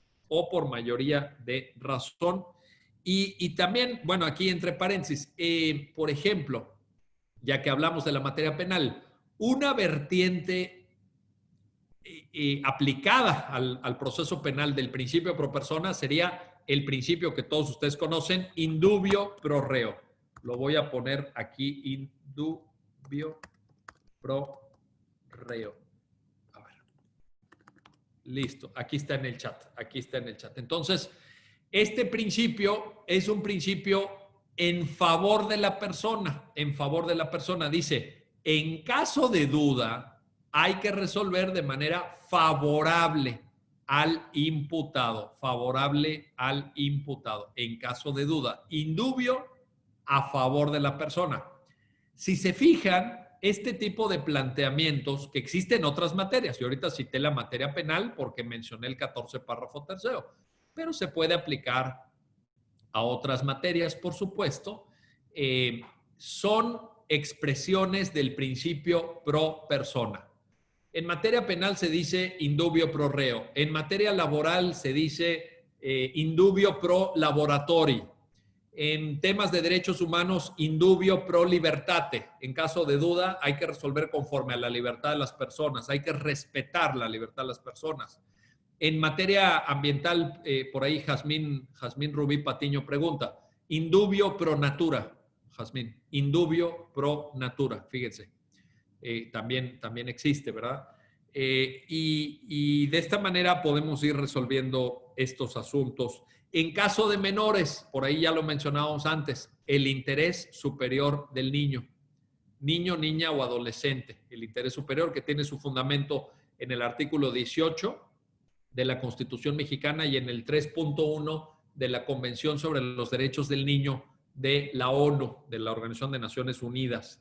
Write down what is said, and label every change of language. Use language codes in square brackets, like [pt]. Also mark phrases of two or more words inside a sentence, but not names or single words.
[es] Y también, bueno, aquí entre paréntesis, por ejemplo, ya que hablamos de la materia penal, una vertiente aplicada al proceso penal del principio pro persona sería el principio que todos ustedes conocen, [la] in dubio pro reo. [es] Lo voy a poner aquí, [la] in dubio pro reo. [es] A ver. Listo, aquí está en el chat. Entonces, este principio es un principio en favor de la persona. Dice, en caso de duda, hay que resolver de manera favorable al imputado. En caso de duda. [la] In dubio, [es] a favor de la persona. Si se fijan, este tipo de planteamientos que existen en otras materias, y ahorita cité la materia penal porque mencioné el 14 párrafo tercero, pero se puede aplicar a otras materias, por supuesto, son expresiones del principio pro persona. En materia penal se dice [la] in dubio pro reo. [es] En materia laboral se dice [la] in dubio pro laboratori. [es] En temas de derechos humanos, [la] in dubio pro libertate. [es] En caso de duda, hay que resolver conforme a la libertad de las personas. Hay que respetar la libertad de las personas. En materia ambiental, por ahí Jazmín Rubí Patiño pregunta, [la] in dubio pro natura. Jazmín, in dubio pro natura. [es] Fíjense, también existe, ¿verdad? Y de esta manera podemos ir resolviendo estos asuntos. En caso de menores, por ahí ya lo mencionábamos antes, el interés superior del niño, niña o adolescente, el interés superior que tiene su fundamento en el artículo 18 de la Constitución mexicana y en el 3.1 de la Convención sobre los Derechos del Niño de la ONU, de la Organización de Naciones Unidas.